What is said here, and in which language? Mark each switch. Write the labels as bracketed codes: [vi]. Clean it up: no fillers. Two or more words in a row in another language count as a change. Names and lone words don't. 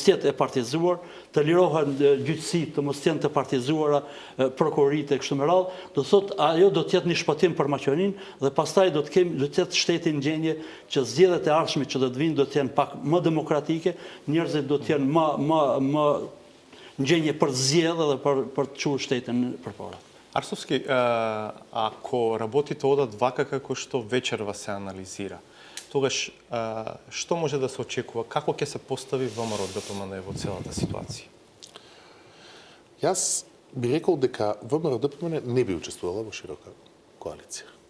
[sq] jetë e partizuar, të lirohen gjyqësitë, të mos jenë të partizuara, prokuroritë e kështu me radhë, do thotë ajo do të jetë një shpëtim për Maqedoninë dhe pastaj do të jetë shteti në gjendje që zgjedhjet e ardhshme që do të vinë do të jenë pak më demokratike, njerëzit do të jenë më në gjendje për zgjedhje dhe për të çuar shtetin përpara. [mk] Арсовски, ако работите одат вака како што вечерва се анализира, тогаш што може да се очекува? Како ќе се постави ВМРО ДПМН во целата ситуација? Јас би рекол дека ВМРО ДПМН не би учествувала во широка коалиција.